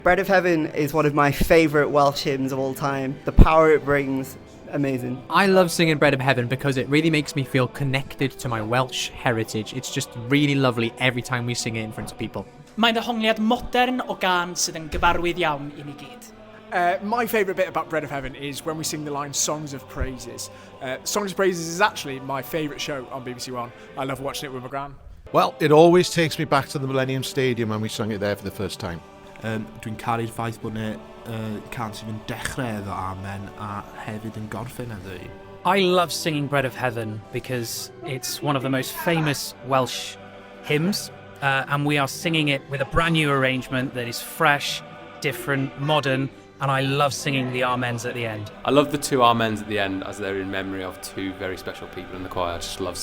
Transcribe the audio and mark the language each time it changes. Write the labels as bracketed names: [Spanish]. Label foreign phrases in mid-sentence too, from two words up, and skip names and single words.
[English] Bread of Heaven is one of my favourite Welsh hymns of all time. The power it brings, amazing. I love singing Bread of Heaven because it really makes me feel connected to my Welsh heritage. It's just really lovely every time we sing it in front of people. [Welsh] Mae'n ddehongliad modern o gân sydd yn gyfarwydd iawn i ni gyd. [English] My favourite bit about Bread of Heaven is when we sing the line Songs of Praises. Songs of Praises is actually my favourite show on BBC One. I love watching it with my gran. Well, it always takes me back to the Millennium Stadium when we sung it there for the first time. [Welsh] Dwi'n caru'r ffaith bod ne cant sydd yn dechrau efo Amen a hefyd yn gorffen efo hi. [English] I love singing Bread of Heaven because it's one of the most famous Welsh hymns, and we are singing it with a brand new arrangement that is fresh, different, modern, and I love singing the Amens at the end. I love the two Amens at the end as they're in memory of two very special people in the choir.